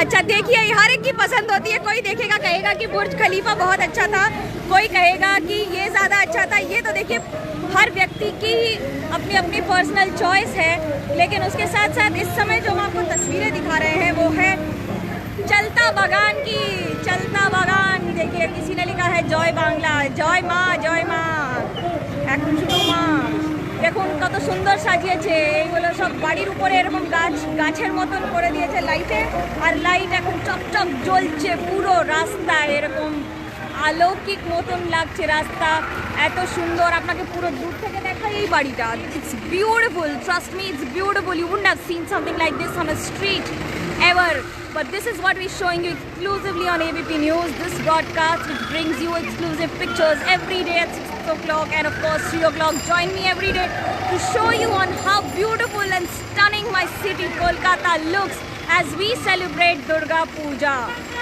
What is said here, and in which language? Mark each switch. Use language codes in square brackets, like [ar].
[hi] अच्छा देखिए हर एक की पसंद होती है, कोई देखेगा कहेगा कि बुर्ज खलीफा बहुत अच्छा था, कोई कहेगा कि ये ज़्यादा अच्छा था। ये तो देखिए हर व्यक्ति की अपनी अपनी पर्सनल चॉइस है, लेकिन उसके साथ साथ इस समय जो हम आपको तस्वीरें दिखा रहे हैं वो है चलता बगान की। चलता बगान देखिए, किसी ने लिखा है [bn] জয় বাংলা, জয় মা, জয় মা, এখন শুধু মা। দেখুন কত সুন্দর সাজিয়েছে, এইগুলো সব বাড়ির উপরে এরকম গাছের মতন করে দিয়েছে লাইটে, আর লাইট এখন চকচক জ্বলছে পুরো রাস্তায়, এরকম অলৌকিক মতন লাগছে রাস্তা, এত সুন্দর। আপনাকে পুরো দূর থেকে দেখাই এই বাড়িটা, [en] It's beautiful, trust me, it's beautiful. You wouldn't have seen something like this on a street ever, but this is what we're showing you exclusively on ABP News, this broadcast which brings you exclusive pictures every day at 6 o'clock and of course 3 o'clock. Join me every day to show you on how beautiful and stunning my city Kolkata looks as we celebrate Durga Puja.